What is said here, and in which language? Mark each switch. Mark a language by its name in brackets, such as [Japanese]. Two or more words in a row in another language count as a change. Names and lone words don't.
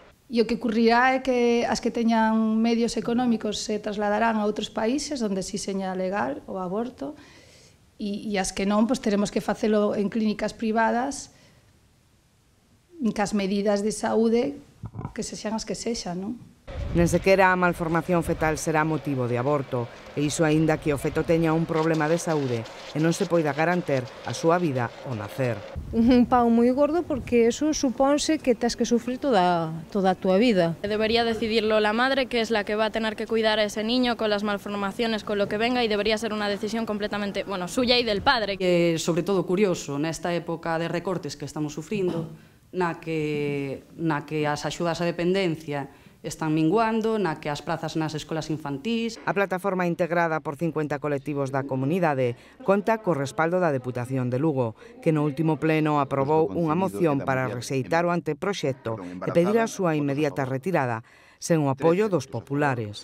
[Galician] E o que ocurrirá é que as que teñan medios económicos se trasladarán a outros países onde si seña legal o aborto e as que non, pois teremos que facelo en clínicas privadas cas medidas de saúde que sexan as que sexan, non? Nen sequera a malformación fetal será motivo de aborto, e iso aínda que o feto teña un problema de saúde e non se poida garantir a súa vida ao nacer. Un pau moi gordo porque eso supónse que tes que sufrir toda a túa vida. [Spanish] Debería decidirlo la madre, que es la que va a tener que cuidar a ese niño con las malformaciones, con lo que venga, y debería ser una decisión completamente, suya y del padre. [Galician] Sobre todo curioso, nesta época de recortes que estamos sufrindo, na que as axudas á dependencia están minguando, na que as plazas nas escolas infantís. A plataforma integrada por 50 colectivos da comunidade conta co respaldo da Deputación de Lugo, que no último pleno aprobou unha moción para rexeitar o anteproxecto e pedir a súa inmediata retirada, sen o apoio dos populares.